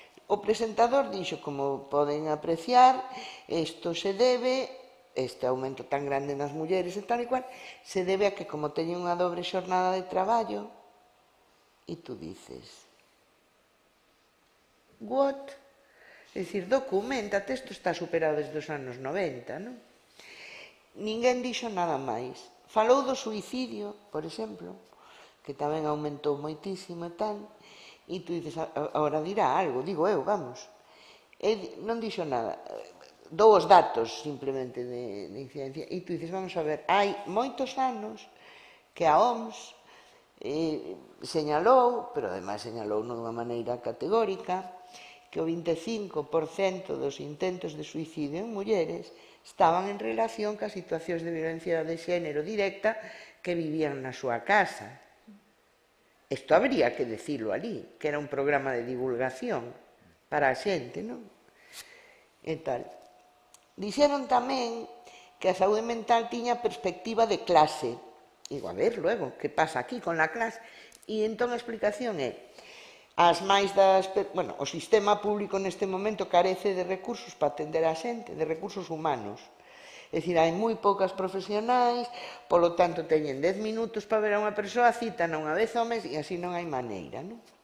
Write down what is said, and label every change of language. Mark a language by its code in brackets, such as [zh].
[gl] O presentador dixo, como poden apreciar, isto se debe, este aumento tan grande nas mulleres e tal e cual, se debe a que como teñen unha dobre xornada de traballo, e tú dices, [en] what? [gl] É dicir, documentate, isto está superado desde os anos 90, non? Ninguén dixo nada máis. Falou do suicidio, por exemplo, que tamén aumentou moitísimo e tal, e tú dices, agora dirá algo, digo eu, vamos. Non dixo nada. Dou os datos, simplemente, de incidencia, e tú dices, vamos a ver, hai moitos anos que a OMS señalou, pero ademais señalou dunha maneira categórica, que o 25% dos intentos de suicidio en mulleres estaban en relación ca situacións de violencia de xénero directa que vivían na súa casa. Isto habría que decirlo ali, que era un programa de divulgación para a xente, non? E tal. Dixeron tamén que a saúde mental tiña perspectiva de clase. [es] Digo, a ver, luego, que pasa aquí con la clase? [gl] E entón a explicación é as máis das... Bueno, o sistema público neste momento carece de recursos para atender a xente, de recursos humanos. É dicir, hai moi poucas profesionais, polo tanto, teñen 10 minutos para ver a unha persoa, citan unha vez ao mes e así non hai maneira, non?